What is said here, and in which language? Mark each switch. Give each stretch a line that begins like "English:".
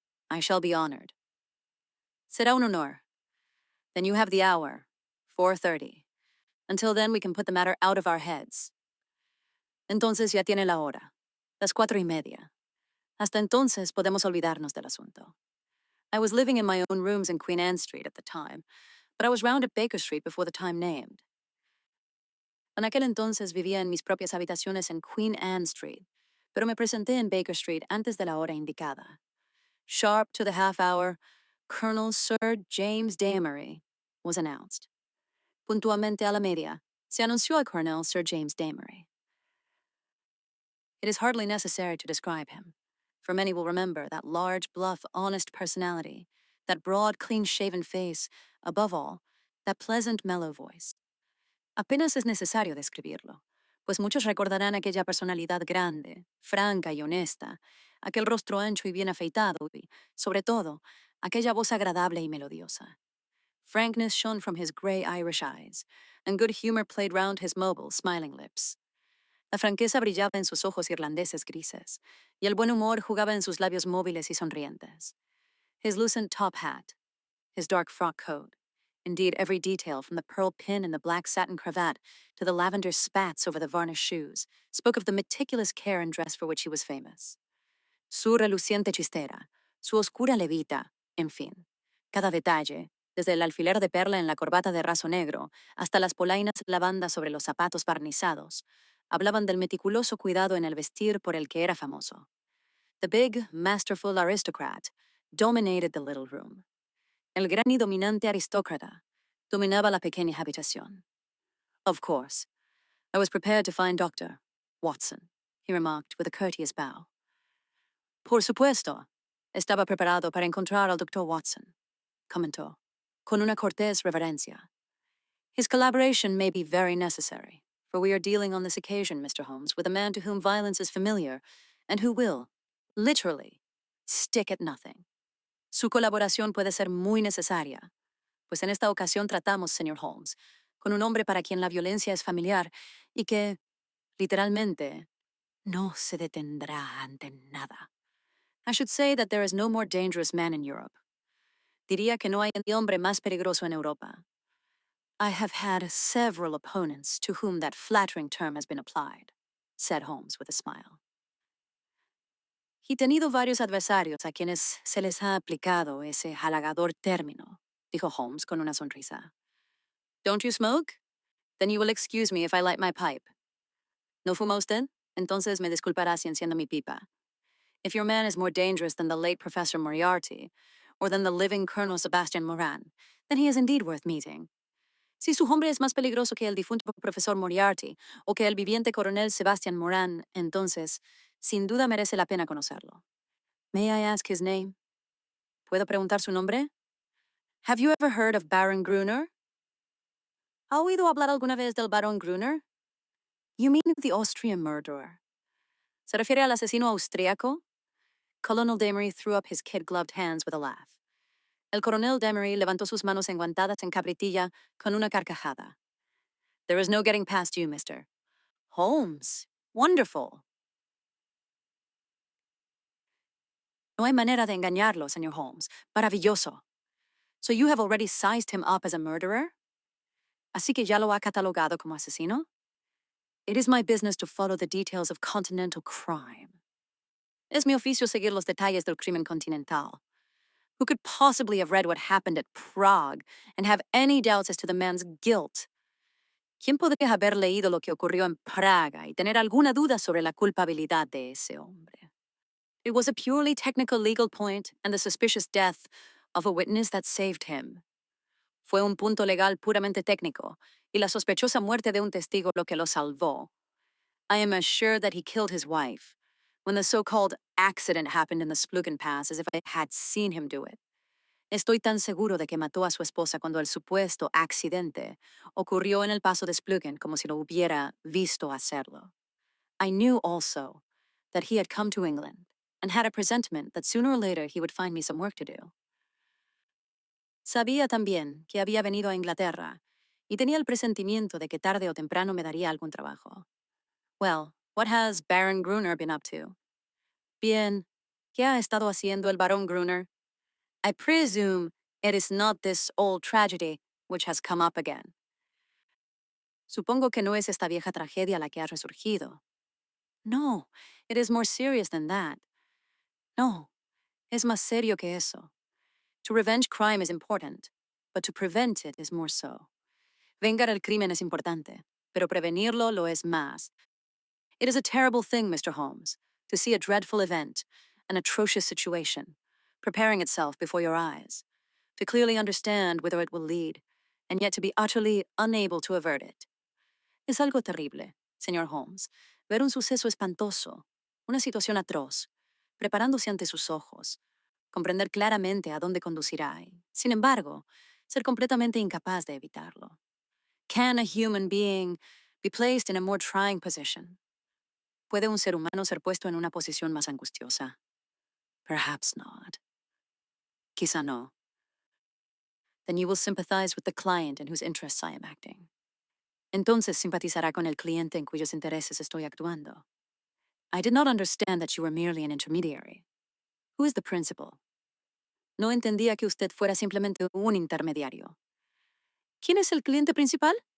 English: I shall be honored.
Spanish: Será un honor.
English: Then you have the hour, 4:30, Until then, we can put the matter out of our heads.
Spanish: Entonces ya tiene la hora. Las 4:30. Hasta entonces podemos olvidarnos del asunto.
English: I was living in my own rooms in Queen Anne Street at the time, but I was round at Baker Street before the time named.
Spanish: En aquel entonces vivía en mis propias habitaciones en Queen Anne Street, pero me presenté en Baker Street antes de la hora indicada.
English: Sharp to the half hour, Colonel Sir James Damery was announced.
Spanish: Puntualmente a la media, se anunció al Colonel Sir James Damery.
English: It is hardly necessary to describe him, for many will remember that large, bluff, honest personality, that broad, clean-shaven face, above all, that pleasant, mellow voice.
Spanish: Apenas es necesario describirlo, pues muchos recordarán aquella personalidad grande, franca y honesta, aquel rostro ancho y bien afeitado y, sobre todo, aquella voz agradable y melodiosa.
English: Frankness shone from his gray Irish eyes, and good humor played round his mobile, smiling lips.
Spanish: La franqueza brillaba en sus ojos irlandeses grises, y el buen humor jugaba en sus labios móviles y sonrientes.
English: His lucent top hat, his dark frock coat, indeed every detail from the pearl pin and the black satin cravat to the lavender spats over the varnished shoes, spoke of the meticulous care and dress for which he was famous.
Spanish: Su reluciente chistera, su oscura levita, en fin, cada detalle, desde el alfiler de perla en la corbata de raso negro hasta las polainas lavanda sobre los zapatos barnizados, hablaban del meticuloso cuidado en el vestir por el que era famoso.
English: The big, masterful aristocrat dominated the little room.
Spanish: El gran y dominante aristócrata dominaba la pequeña habitación.
English: Of course, I was prepared to find Dr. Watson, he remarked with a courteous bow.
Spanish: Por supuesto, estaba preparado para encontrar al Dr. Watson, comentó, con una cortés reverencia.
English: His collaboration may be very necessary, for we are dealing on this occasion, Mr. Holmes, with a man to whom violence is familiar, and who will, literally, stick at nothing.
Spanish: Su colaboración puede ser muy necesaria, pues en esta ocasión tratamos, señor Holmes, con un hombre para quien la violencia es familiar y que, literalmente, no se detendrá ante nada.
English: I should say that there is no more dangerous man in Europe.
Spanish: Diría que no hay hombre más peligroso en Europa.
English: I have had several opponents to whom that flattering term has been applied, said Holmes with a smile.
Spanish: He tenido varios adversarios a quienes se les ha aplicado ese halagador término, dijo Holmes con una sonrisa.
English: Don't you smoke? Then you will excuse me if I light my pipe.
Spanish: ¿No fuma usted? Entonces me disculpará si enciendo mi pipa.
English: If your man is more dangerous than the late Professor Moriarty, or than the living Colonel Sebastian Moran, then he is indeed worth meeting.
Spanish: Si su hombre es más peligroso que el difunto Profesor Moriarty, o que el viviente Coronel Sebastian Moran, entonces, sin duda merece la pena conocerlo.
English: May I ask his name?
Spanish: ¿Puedo preguntar su nombre?
English: Have you ever heard of Baron Gruner?
Spanish: ¿Ha oído hablar alguna vez del Barón Gruner?
English: You mean the Austrian murderer.
Spanish: ¿Se refiere al asesino austriaco?
English: Colonel Damery threw up his kid-gloved hands with a laugh.
Spanish: El coronel Damery levantó sus manos enguantadas en cabritilla con una carcajada.
English: There is no getting past you, Mr. Holmes. Wonderful.
Spanish: No hay manera de engañarlo, señor Holmes. Maravilloso.
English: So you have already sized him up as a murderer?
Spanish: Así que ya lo ha catalogado como asesino?
English: It is my business to follow the details of continental crime.
Spanish: Es mi oficio seguir los detalles del crimen continental.
English: Who could possibly have read what happened at Prague and have any doubts as to the man's guilt?
Spanish: ¿Quién podría haber leído lo que ocurrió en Praga y tener alguna duda sobre la culpabilidad de ese hombre?
English: It was a purely technical legal point and the suspicious death of a witness that saved him.
Spanish: Fue un punto legal puramente técnico y la sospechosa muerte de un testigo lo que lo salvó.
English: I am as sure that he killed his wife when the so-called accident happened in the Splugen Pass as if I had seen him do it.
Spanish: Estoy tan seguro de que mató a su esposa cuando el supuesto accidente ocurrió en el paso de Splugen como si lo hubiera visto hacerlo.
English: I knew also that he had come to England and had a presentiment that sooner or later he would find me some work to do.
Spanish: Sabía también que había venido a Inglaterra y tenía el presentimiento de que tarde o temprano me daría algún trabajo.
English: Well, what has Baron Gruner been up to?
Spanish: Bien, ¿qué ha estado haciendo el Barón Gruner?
English: I presume it is not this old tragedy which has come up again.
Spanish: Supongo que no es esta vieja tragedia la que ha resurgido.
English: No, it is more serious than that.
Spanish: No, es más serio que eso.
English: To revenge crime is important, but to prevent it is more so.
Spanish: Vengar el crimen es importante, pero prevenirlo lo es más.
English: It is a terrible thing, Mr. Holmes, to see a dreadful event, an atrocious situation, preparing itself before your eyes, to clearly understand whither it will lead, and yet to be utterly unable to avert it.
Spanish: Es algo terrible, señor Holmes, ver un suceso espantoso, una situación atroz, preparándose ante sus ojos, comprender claramente a dónde conducirá y, sin embargo, ser completamente incapaz de evitarlo.
English: Can a human being be placed in a more trying position?
Spanish: ¿Puede un ser humano ser puesto en una posición más angustiosa?
English: Perhaps not.
Spanish: Quizá no.
English: Then you will sympathize with the client in whose interests I am acting.
Spanish: Entonces simpatizará con el cliente en cuyos intereses estoy actuando.
English: I did not understand that you were merely an intermediary. Who is the principal?
Spanish: No entendía que usted fuera simplemente un intermediario. ¿Quién es el cliente principal?